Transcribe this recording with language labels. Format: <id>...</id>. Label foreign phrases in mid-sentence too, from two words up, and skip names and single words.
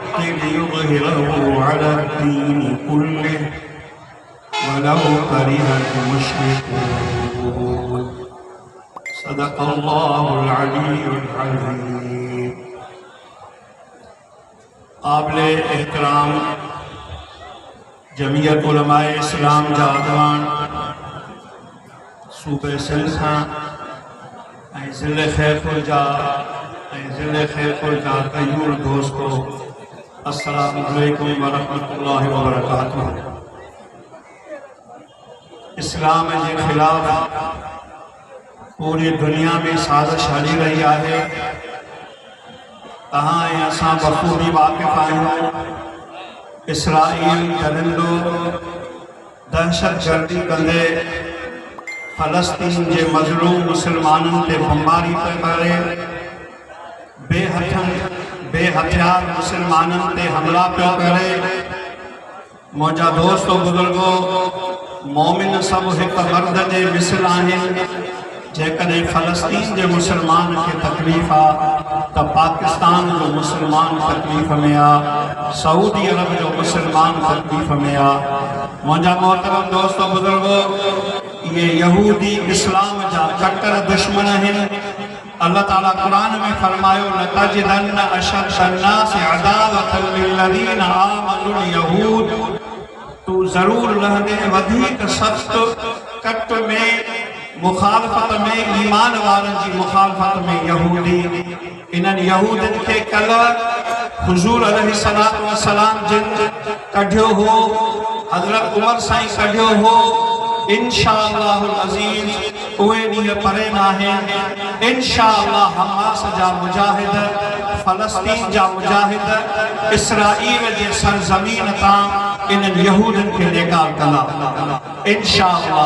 <ar>ليظهره على الدين كله ولو كره المشركون صدق الله العلي العظيم।</ar> <sd>काबिल एहतराम जमीयत उलमाए इस्लाम जा अॻवान सूबे सिंध सां ऐं ज़िले ख़ैरपुर जा तयूर दोस्तो,</sd> <ar>السلام عليكم ورحمة الله وبركاته.</ar> <sd>इस्लाम के खिलाफ पूरी दुनिया में साजिश हली रही है। तहां ऐं असां बखूबी वाक़िफ़ आहियूं। इसराइल दरिंदो दहशतगर्दी कंदे फ़लस्तीन के मज़लूम मुसलमानों ते बमबारी पे करे, बेहथियार मुसलमानों ते हमला पे करे। मुझा दोस्तों बुजुर्गो, मोमिन सब एक मर्द के मिसल आहिनि। जेकॾहिं फ़लस्तीन के मुसलमान के तकलीफ़ आ तो पाकिस्तान जो मुसलमान तकलीफ़ में आ, सऊदी अरब जो मुसलमान तकलीफ़ में आ। मुझा मोहतरम दोस्तों बुजुर्गो, ये यहूदी इस्लाम जा कट्टर दुश्मन हैं। अल्लाह ताला कुरान में फरमायो,</sd> <ar>لتجدن أشد الناس عداوة للذين آمنوا اليهود.</ar> <sd>तू जरूर रहंदे वधीक सख्त कट में मुखालफत में ईमान वारन की मुखालफत में यहूदी। इन्हनि यहूदन के कल हुजूर</sd> <ar>عليه الصلاة والسلام</ar> <sd>जिन कढियो हो, हज़रत उमर साईं कढियो हो।</sd> <ar>إن شاء الله العزيز</ar> <sd>उहे ॾींहं परे न आहिनि। इंशाअल्लाह हमास जा मुजाहिद, फ़लस्तीन जा मुजाहिद इसराइल जे सरज़मीन तां इन्हनि यहूदन के नेकार कंदा इंशाअल्लाह।</sd>